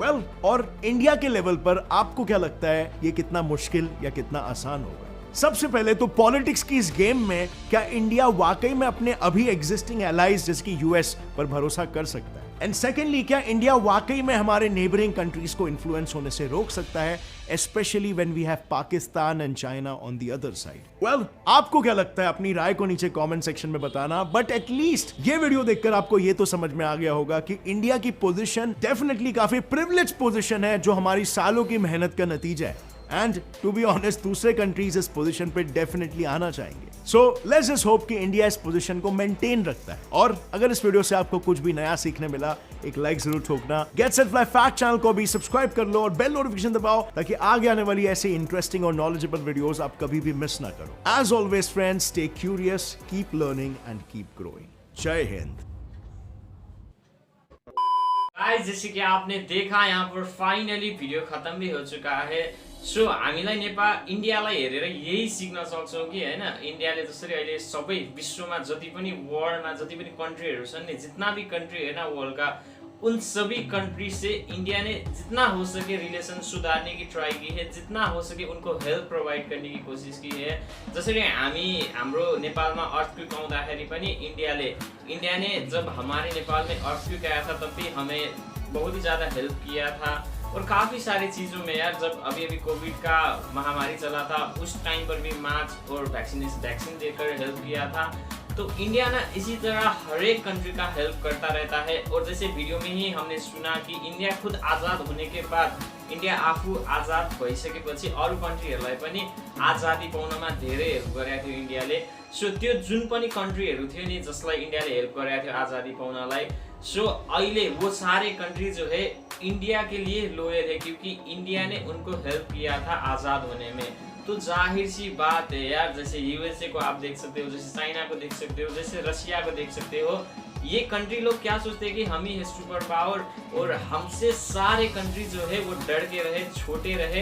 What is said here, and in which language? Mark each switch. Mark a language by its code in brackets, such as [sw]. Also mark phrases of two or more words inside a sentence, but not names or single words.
[hi] वेल, और इंडिया के लेवल पर आपको क्या लगता है ये कितना मुश्किल या कितना आसान होगा? सबसे पहले तो पॉलिटिक्स की इस गेम में क्या इंडिया वाकई में अपने अभी [en] existing allies [hi] जैसे कि यूएस पर भरोसा कर सकता है? [en] and secondly, [hi] क्या इंडिया वाकई में हमारे [en] neighbouring countries [hi] को इन्फ्लुएंस होने से रोक सकता है, [en] especially when we have Pakistan and China on the other side? Well, [hi] आपको क्या लगता है? अपनी राय को नीचे [en] comment section [hi] में बताना। [en] but at least [hi] ये वीडियो देखकर आपको ये तो समझ में आ गया होगा कि इंडिया की पोजीशन डेफिनेटली काफी [en] privilege position [hi] है, जो हमारी सालों की मेहनत का नतीजा है। [en] and to be honest, [hi] दूसरे कंट्रीज इस पोजीशन पे डेफिनेटली आना चाहेंगे। [en] so let's just hope [hi] कि इंडिया इस पोजीशन को मेंटेन रखता है। और अगर इस वीडियो से आपको कुछ भी नया सीखने मिला, एक लाइक जरूर ठोकना। गेट सेट फ्लाई फैक्ट चैनल को भी सब्सक्राइब कर लो और [en] bell notification [hi] दबाओ, ताकि आगे आने वाली ऐसी इंटरेस्टिंग और [en] knowledgeable videos [hi] आप कभी भी मिस ना करो। [en] as always friends, stay curious, keep learning and keep growing. [hi] जय हिंद। गाइस, जैसे कि आपने देखा यहाँ पर फाइनली भिडियो खत्म भी हो चुका है। [ne] सो हामीलाई नेपाल इन्डियालाई हेरेर यही सिक्न सक्छौँ कि हैन, इन्डियाले जसरी अहिले सबै विश्वमा जति पनि वर्ल्डमा जति पनि कन्ट्रीहरू छन् नि, [hi] जितना भी कंट्री है ना वर्ल्ड का, उन सभी कंट्री से इंडिया ने जितना हो सके रिलेशन सुधारने की ट्राई की है, जितना हो सके उनको [en] help provide [hi] करने की कोशिश की है। [ne] जसरी हाम्रो नेपालमा अर्थक्वेक आउँदाखेरि पनि [hi] इंडिया ने जब हमारे नेपाल में अर्थक्वेक आया था तब भी हमें बहुत ही ज़्यादा हेल्प किया था। और काफ़ी सारी चीज़ों में यार, जब अभी कोविड का महामारी चला था उस टाइम पर भी मास्क और वैक्सीन देकर हेल्प किया था। तो इंडिया ना इसी तरह हर एक कंट्री का हेल्प करता रहता है। और जैसे वीडियो में ही हमने सुना कि इंडिया खुद आज़ाद होने के बाद, [ne] इंडिया आफू आज़ाद भइसकेपछि अरू कन्ट्रीहरूलाई पनि आजादी पाउनमा धेरै हेल्प गरेको थियो इन्डियाले। सो त्यो जुन पनि कन्ट्रीहरू थियो नि जसलाई इंडियाले हेल्प गरेको थियो आज़ादी पाउनलाई, [hi] सो अहिले वो सारे कंट्री जो है इंडिया के लिए लॉयल है, क्योंकि इंडिया ने उनको हेल्प किया था आज़ाद होने में। तो जाहिर सी बात है यार, जैसे यूएसए को आप देख सकते हो, जैसे चाइना को देख सकते हो, जैसे रशिया को देख सकते हो, ये कंट्री लोग क्या सोचते हैं कि हम ही है [en] super power [hi] और हमसे सारे कंट्री जो है वो डर के रहे, छोटे रहे।